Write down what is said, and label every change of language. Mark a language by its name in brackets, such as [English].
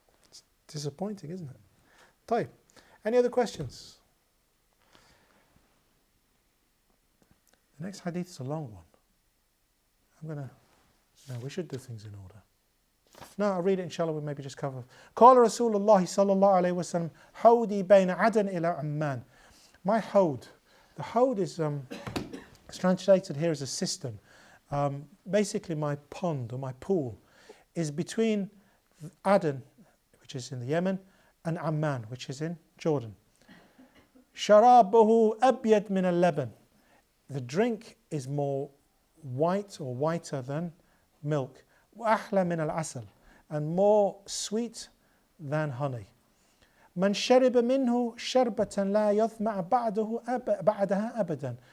[English] It's disappointing, isn't it? [Arabic] طيب. [English] Any other questions? The next hadith is a long one. No, we should do things in order. No, I'll read it, inshallah, we'll maybe just cover. [Arabic] قال رسول الله صلى الله عليه وسلم حودي بين عدن إلى عمان. [English] My hawd. The hawd is it's translated here as a cistern. Basically my pond or my pool is between Aden, which is in the Yemen, and Amman, which is in Jordan. [Arabic] شرابه أبيض من اللبن. [English] The drink is more white or whiter than milk. [Arabic] وأحلى من العسل, [English] and more sweet than honey. [Arabic] من شرب منه شربة لا يظمأ بعدها أبدا.